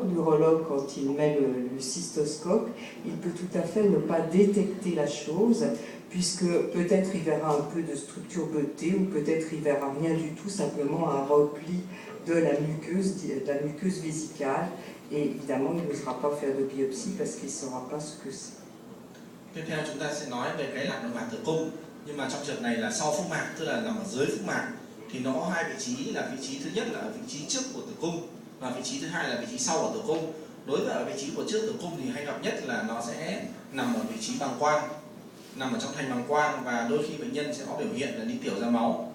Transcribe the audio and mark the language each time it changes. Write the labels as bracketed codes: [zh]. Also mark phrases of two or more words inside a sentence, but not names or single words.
[fr] L'urologue, quand il met le cystoscope, il peut tout à fait ne pas détecter la chose, puisque peut-être il verra un peu de structure bleutée ou peut-être il verra rien du tout, simplement un repli de la muqueuse vésicale, et évidemment il n'osera pas faire de biopsie parce qu'il ne saura pas ce que c'est. [vi] Tiếp theo chúng ta sẽ nói về cái lạc nội mạc tử cung, nhưng mà trong trường này là sau phúc mạc, tức là nằm ở dưới phúc mạc, thì nó có hai vị trí, là vị trí thứ nhất là ở vị trí trước của tử cung và vị trí thứ hai là vị trí sau của tử cung. Đối với ở vị trí của trước tử cung thì hay gặp nhất là nó sẽ nằm ở vị trí bàng quang, nằm ở trong thành bàng quang, và đôi khi bệnh nhân sẽ có biểu hiện là đi tiểu ra máu.